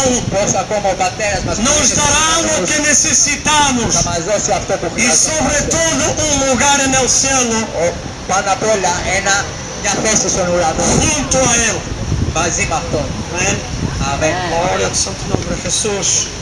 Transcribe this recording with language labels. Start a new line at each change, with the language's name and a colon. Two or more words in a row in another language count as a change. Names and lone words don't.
Greek: Πώς ακόμα ο πατέρας μας που
Spanish: nos
Greek: είναι στους
Spanish: dará lo
Greek: ουρανούς
Spanish: que necesitamos
Greek: θα μας δώσει αυτό που
Spanish: y sobre
Greek: χρειαζόμαστε.
Spanish: todo un lugar en el cielo
Greek: Πάνω απ' όλα μια θέση στον ουρανό
Spanish: junto a Él.
Greek: μαζί με αυτόν.
Spanish: Amén.
Greek: Αμήν.
Spanish: Gloria al santo nombre de Jesús.